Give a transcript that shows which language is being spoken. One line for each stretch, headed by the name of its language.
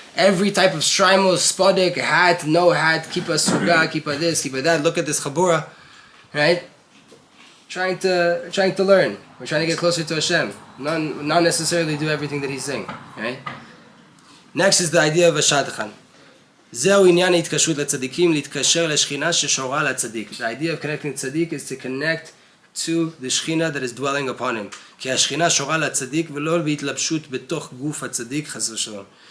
English: Every type of shtreimel, spodek, hat, no hat, kippah suga, kippah this, kippah that. Look at this chabura, right? Trying to learn. We're trying to get closer to Hashem. Not necessarily do everything that he's saying, right? Next is the idea of a shadchan.
Hebrew: זהו עניין ההתקשרות לצדיקים, להתקשר לשכינה ששורה לצדיק.
English: The idea of connecting tzaddik is to connect to the shechina that is dwelling upon him.
Hebrew: כי השכינה שורה לצדיק ולא בהתלבשות בתוך גוף הצדיק, חס ושלום.